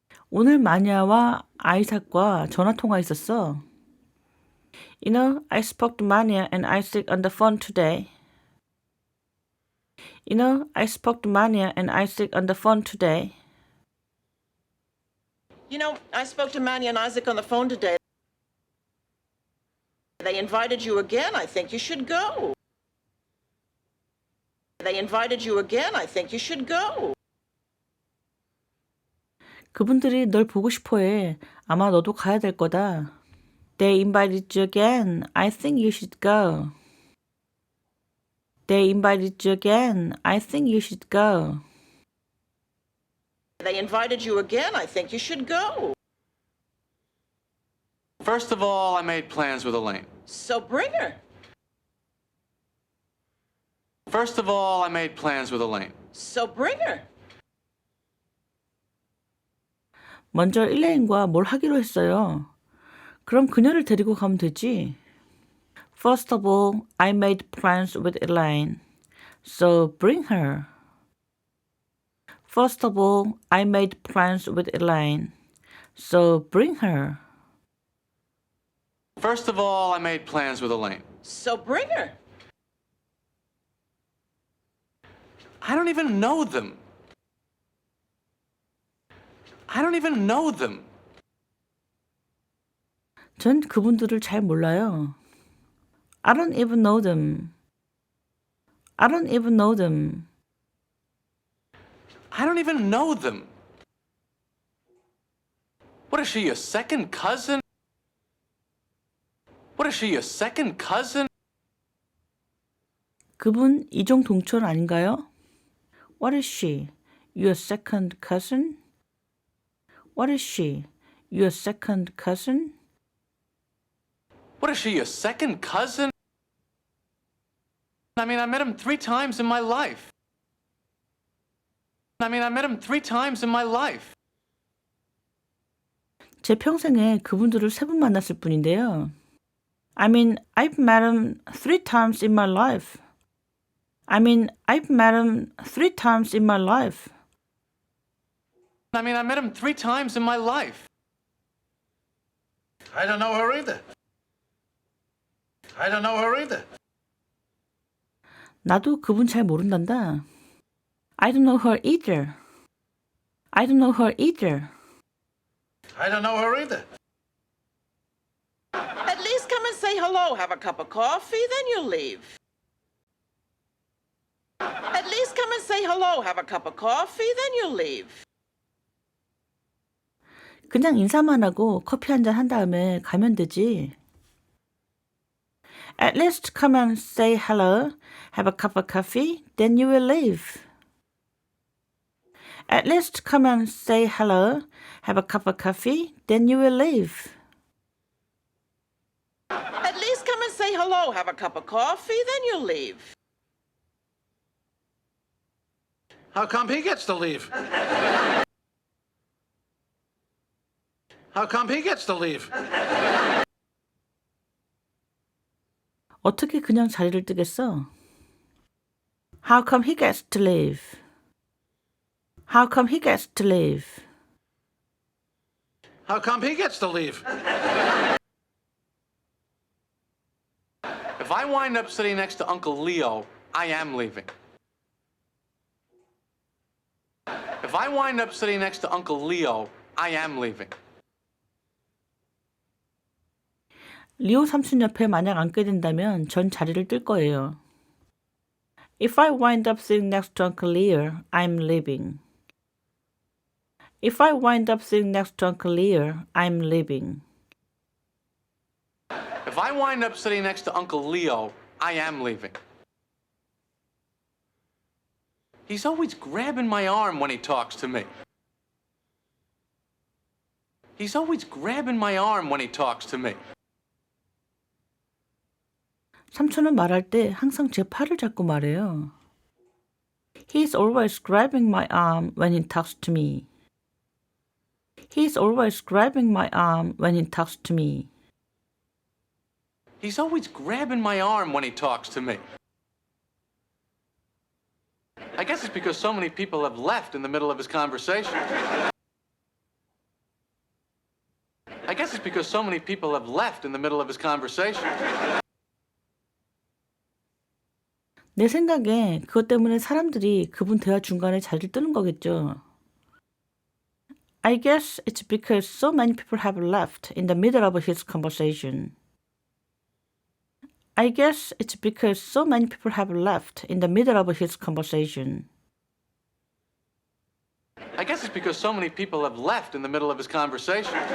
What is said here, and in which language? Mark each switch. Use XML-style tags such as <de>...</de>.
<ko>오늘 마니아와 아이삭과 전화 통화했었어.</ko> <en>You know, I spoke to Mania and Isaac on the phone today. You know, I spoke to Mania and Isaac on the phone today. You know, I spoke to Manny and Isaac on the phone today. They invited you again. I think you should go. They invited you again. I think you should go.</en> <ko>그분들이 널 보고 싶어해. 아마 너도 가야 될 거다.</ko> <en>They invited you again. I think you should go. They invited you again. I think you should go. They invited you again. I think you should go. First of all, I made plans with Elaine. So bring her. First of all, I made plans with Elaine. So bring her.</en> <ko>먼저 일레인과 뭘 하기로 했어요. 그럼 그녀를 데리고 가면 되지.</ko> <en>First of all, I made plans with Elaine. So bring her. First of all, I made plans with Elaine. So bring her. First of all, I made plans with Elaine. So bring her. I don't even know them. I don't even know them.</en> <ko>전 그분들을 잘 몰라요.</ko> <en>I don't even know them. I don't even know them. I don't even know them. What is she, your second cousin? What is she, your second cousin?</en> <ko>그분 이종 동촌 아닌가요?</ko> <en>What is she? Your second cousin? What is she? Your second cousin? What is she, your second cousin? I mean, I met him 3 times in my life. I met him 3 times in my life.</en> <ko>제 평생에 그분들을 3번 만났을 뿐인데요.</ko> <en>I've met him 3 times in my life. I've met him 3 times in my life. I met him 3 times in my life. I don't know her either. I don't know her either.</en> <ko>나도 그분 잘 모른단다.</ko> <en>I don't know her either. I don't know her either. I don't know her either. At least come and say hello, have a cup of coffee, then you leave. At least come and say hello, have a cup of coffee, then you leave.</en> <ko>그냥 인사만 하고 커피 한 잔 한 다음에 가면 되지.</ko> <en>At least come and say hello, have a cup of coffee, then you will leave. At least come and say hello, have a cup of coffee, then you will leave. At least come and say hello, have a cup of coffee, then you leave. How come he gets to leave? How come he gets to leave?</en> <ko>어떻게 그냥 자리를 뜨겠어?</ko> <en>How come he gets to leave? How come he gets to leave? How come he gets to leave? If I wind up sitting next to Uncle Leo, I am leaving. If I wind up sitting next to Uncle Leo, I am leaving.</en> <ko>리오 삼촌 옆에 만약 앉게 된다면 전 자리를 뜰 거예요.</ko> <en>If I wind up sitting next to Uncle Leo, I'm leaving. If I wind up sitting next to Uncle Leo, I'm leaving. If I wind up sitting next to Uncle Leo, I am leaving. He's always grabbing my arm when he talks to me. He's always grabbing my arm when he talks to me.</en> <ko>삼촌은 말할 때 항상 제 팔을 잡고 말해요.</ko> <en>He's always grabbing my arm when he talks to me. He's always grabbing my arm when he talks to me. He's always grabbing my arm when he talks to me. I guess it's because so many people have left in the middle of his conversation. I guess it's because so many people have left in the middle of his conversation.</en> <ko>내 생각에 그것 때문에 사람들이 그분 대화 중간에 자리를 뜨는 거겠죠.</ko> <en>I guess it's because so many people have left in the middle of his conversation. I guess it's because so many people have left in the middle of his conversation. I guess it's because so many people have left in the middle of his conversation.</en>